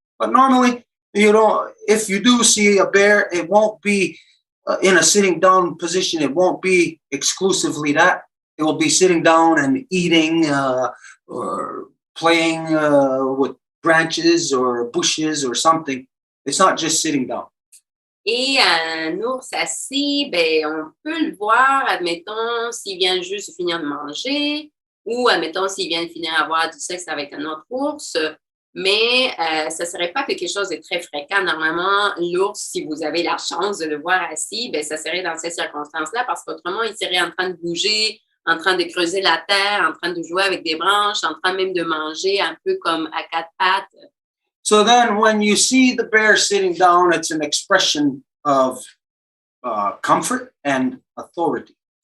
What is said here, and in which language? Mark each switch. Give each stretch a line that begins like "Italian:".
English: But normally, you know, if you do see a bear, it won't be in a sitting down position. It won't be exclusively that. It will be sitting down and eating or playing with branches or bushes or something. It's not just sitting down.
French: Et un ours assis, ben, on peut le voir, admettons, s'il vient juste de finir de manger ou, admettons, s'il vient de finir d'avoir du sexe avec un autre ours. Mais ça ne serait pas quelque chose de très fréquent. Normalement, l'ours, si vous avez la chance de le voir assis, ben, ça serait dans ces circonstances-là parce qu'autrement, il serait en train de bouger, en train de creuser la terre, en train de jouer avec des branches, en train même de manger un peu comme à quatre pattes.
English: So then when you see the bear sitting down, it's an expression of comfort and authority.